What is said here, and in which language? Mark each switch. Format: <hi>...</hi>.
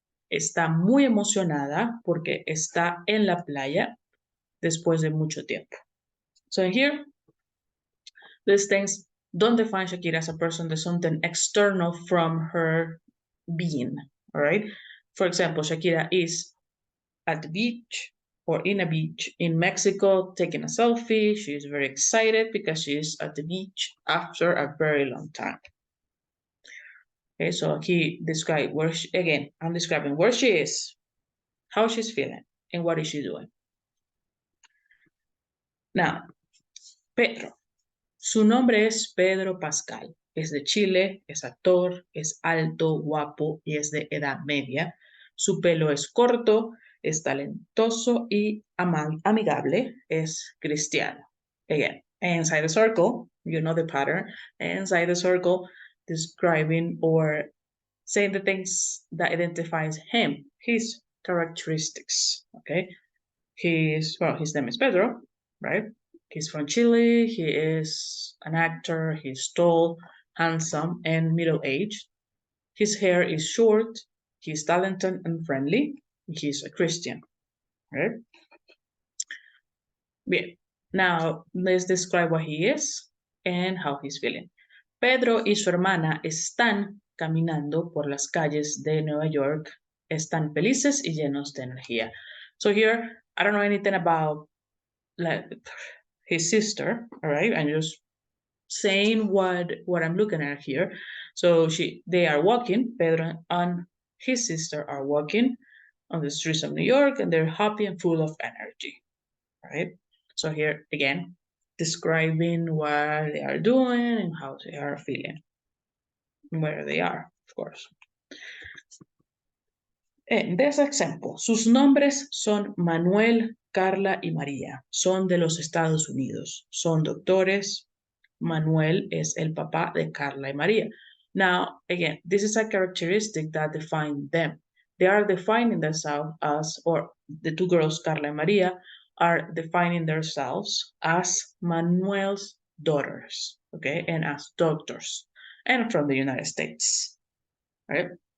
<es>Está muy emocionada porque está en la playa después de mucho tiempo.</es> <en>So here, these things don't define Shakira as a person. There's something external from her being, all right? For example, Shakira is at the beach or in a beach in Mexico taking a selfie. She is very excited because she is at the beach after a very long time. Okay, so aquí describe where she, again, I'm describing where she is, how she's feeling, and what is she doing. Now, Pedro.</en> <es>Su nombre es Pedro Pascal. Es de Chile, es actor, es alto, guapo y es de edad media. Su pelo es corto, es talentoso y amigable. Es cristiano.</es> <en>Again, inside the circle, you know the pattern. Inside the circle, describing or saying the things that identifies him, his characteristics. Okay, his name is Pedro, right? He's from Chile. He is an actor. He's tall, handsome, and middle-aged. His hair is short. He's talented and friendly. He's a Christian, right? Bien. Now, let's describe what he is and how he's feeling.</en> <es>Pedro y su hermana están caminando por las calles de Nueva York. Están felices y llenos de energía.</es> <en>So here, I don't know anything about like his sister, all right? I'm just saying what I'm looking at here. So they are walking, Pedro and his sister are walking on the streets of New York, and they're happy and full of energy, right? So here again, describing what they are doing and how they are feeling, where they are, of course. This example,</en> <es>sus nombres son Manuel, Carla y María. Son de los Estados Unidos. Son doctores. Manuel es el papá de Carla y María.</es> <en>Now, again, this is a characteristic that defines them. They are defining themselves as, or the two girls, Carla and María, are defining themselves as Manuel's daughters, okay, and as doctors, and from the United States, right?</en>